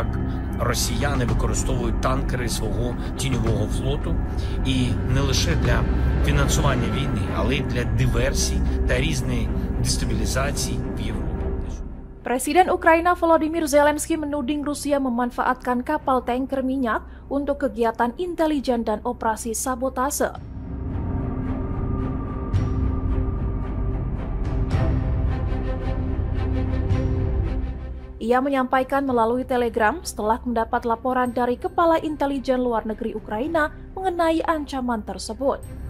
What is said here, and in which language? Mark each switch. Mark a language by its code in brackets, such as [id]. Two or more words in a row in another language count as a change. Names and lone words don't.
[uk] росіяни використовують танкери свого тіньового флоту і не лише для фінансування війни, але й для диверсій та різної дестабілізації в Європі. [id] Presiden Ukraina Volodymyr Zelensky menuding Rusia memanfaatkan kapal tanker minyak untuk kegiatan intelijen dan operasi sabotase. Ia menyampaikan melalui Telegram setelah mendapat laporan dari Kepala Intelijen Luar Negeri Ukraina mengenai ancaman tersebut.